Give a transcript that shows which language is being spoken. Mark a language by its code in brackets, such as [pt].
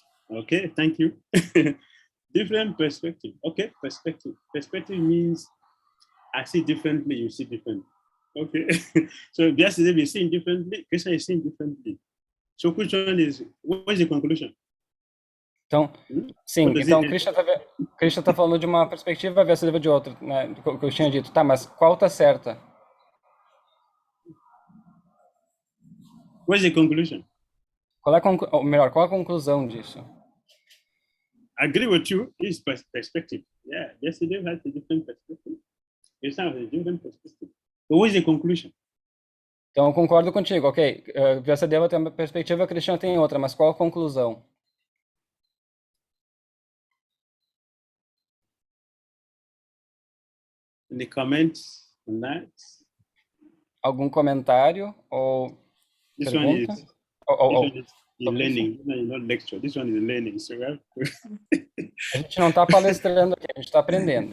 [en] Okay, thank you. Different perspective. Okay, perspective. Perspective means I see differently, you see differently. Okay. So Vyasadeva is seeing differently, Krishna is seeing differently. So which one is, what is the conclusion? [pt] Então, sim, então Krishna está falando de uma perspectiva, Vyasadeva de outra, né, que eu tinha dito. Tá, mas qual está certa? [en] What is the conclusion? [pt] Qual é ou melhor, qual a conclusão disso? [en] I agree with you, his perspective. Yeah, Vyasadeva has a different perspective. Krishna has a different perspective. But what is the conclusion? [pt] Então, eu concordo contigo, ok. Vyasadeva tem uma perspectiva, Krishna tem outra, mas qual a conclusão? [en] Any comments on that? [pt] Algum comentário ou [en] This [pt] pergunta? [en] one is learning, not lecture. This one is learning. So we have to... [pt] A gente não está palestrando aqui, a gente está aprendendo.